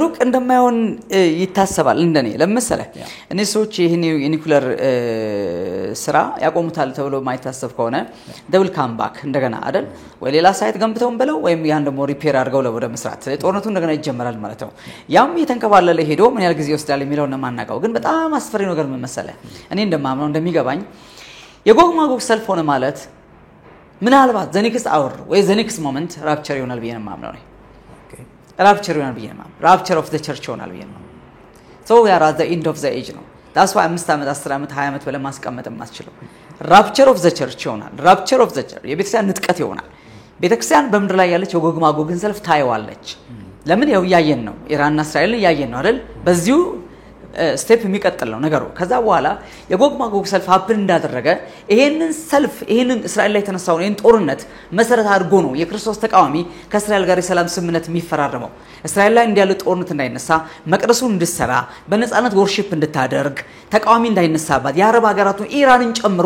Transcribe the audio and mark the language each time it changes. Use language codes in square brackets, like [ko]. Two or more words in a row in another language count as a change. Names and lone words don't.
[am] ሩቅ እንደማይሆን ይታሰባል እንደኔ ለምሳሌ እኔ ሰዎች ይሄን የኒኩለር ስራ ያቆሙታል ተብሎ ማይታሰብ ከሆነ [en] double comeback [am] እንደገና አይደል ወይ ሌላ ሳይት ገንብተው በለው ወይም ያን ደግሞ ሪፔር አድርገው ለወደ መስራት ጦርነቱ እንደገና ይጀምራል ማለት ነው ያም የተንከባለለ ሄዶ ምን ያህል ጊዜ ይወስዳል የሚለው ነው ማናቀው ግን በጣም አስፈሪ ነገር ምን መሰለ እኔ እንደማምነው እንደሚገባኝ የጎግ ማጎግ ሰልፍ ሆነ ማለት ምናልባት [en] the next hour [am] ወይ [en] the next moment rapture [am] ይሆናል ብዬ ነው የማምነው ነው rapture ይሆናል ብዬ ነው የማምነው [en] rapture of the church [am] ይሆናል ብዬ ነው [en] so we are at the end of the age [am] ነው [en] that's why [am] 5 አመት 10 አመት 20 አመት ብለ ማስቀመጥ የማስችለው [en] rapture of the church [am] ይሆናል [en] rapture of the church [am] የቤተክርስቲያን ንጥቀት ይሆናል ቤተክርስቲያን በመድር ላይ ያለች የጎግ ማጎግን ሰልፍ ታይዋለች ለምን ያው ያየን ነው ኢራንና እስራኤልን ያየን ነው አይደል በዚሁ ስቴፕ የሚቀጥል ነው ነገሩ ከዛ በኋላ የጎግ ማጎግ ሰልፍ ሀፕን እንዳደረገ ይሄንን እስራኤል ላይ ተነሳው ይሄን ጦርነት መሰረት አድርጎ ነው የክርስቶስ ተቃዋሚ ከእስራኤል ጋር የሰላም ስምምነት የሚፈራረመው እስራኤል ላይ እንዲያለ ጦርነት እንዳይነሳ መቅደሱን እንድትሰራ በነጻነት ወርሺፕ እንድታደርግ ተቃዋሚ እንዳይነሳባት የአረብ ሀገራቱን ኢራንን ጨምሮ